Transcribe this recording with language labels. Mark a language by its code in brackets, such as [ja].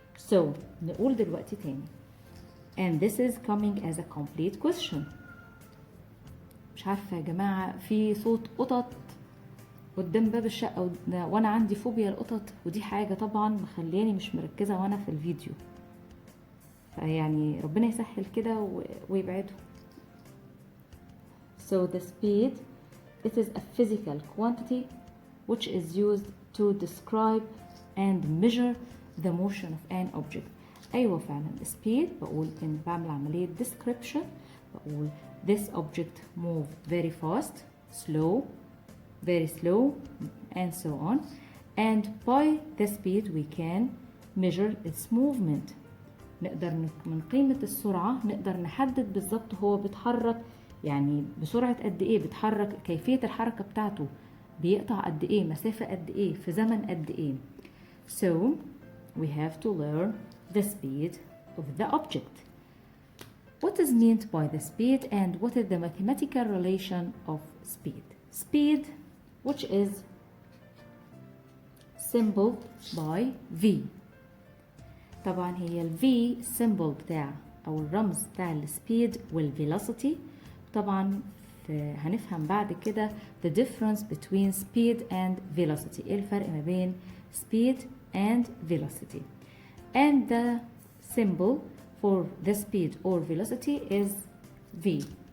[en] So [ar] نقول دلوقتي تاني [en] and this is coming as a complete question. [ar] مش عارفة يا جماعة في صوت قطط قدام باب الشقة وانا عندي فوبيا القطط، ودي حاجة طبعا مخلياني مش مركزة وانا في الفيديو، فيعني ربنا يسهل كده ويبعده. [en] So the speed it is a physical quantity which is used to describe and measure the motion of an object. [ar] أيوة فعلا [en] speed [ar] بقول إن بعمل عملية [en] description، بقول this object move very fast, slow, very slow and so on, and by the speed we can measure its movement. [ar] نقدر من قيمة السرعة نقدر نحدد بالظبط هو بيتحرك يعني بسرعة قد ايه، بيتحرك كيفية الحركة بتاعته، بيقطع قد ايه، مسافة قد ايه، في زمن قد ايه. [en] So we have to learn the speed of the object. What is meant by the speed and what is the mathematical relation of speed? Speed which is symboled by V. [ar] طبعا هي ال V symbol بتاع أو الرمز بتاع السبيد والفيلوسيتي. طبعا هنفهم بعد كده [en] the difference between speed and velocity، [ar] ايه الفرق ما بين [en] speed and velocity. And the symbol for the speed or velocity is V.